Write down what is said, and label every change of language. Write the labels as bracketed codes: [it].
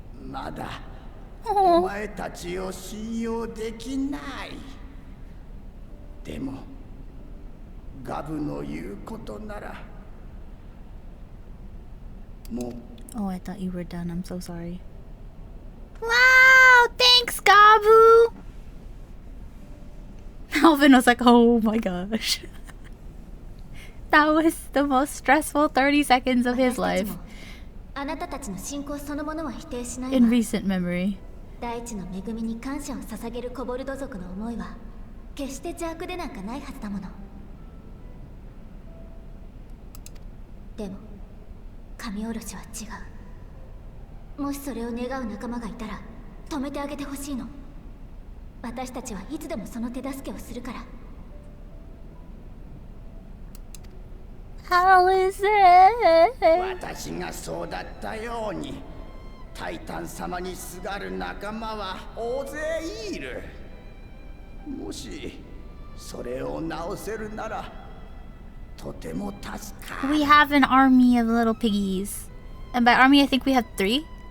[ja] まだお前たちを信用できない。でもガブの言うことなら [en] Oh, I thought you were done. I'm so sorry. Wow! Thanks, Gabu! Alvin was like, oh my gosh. That was the most stressful 30 seconds of his life [ja] あなたたちの信仰そのものは否定しない [en] in わ recent memory. [ja] 大地の恵みに感謝を捧げるコボルド族の思いは決して邪悪でなんかないはずだものでも神おろしは違うもしそれを願う仲間がいたら止めてあげてほしいの私たちはいつでもその手助けをするから [en] How is it? [ja] 私がそうだったようにタイタン様にすがる仲間は大勢いるもしそれを直せるならとても助かる [en] We have an army of little piggies. And by army, I think we have 3?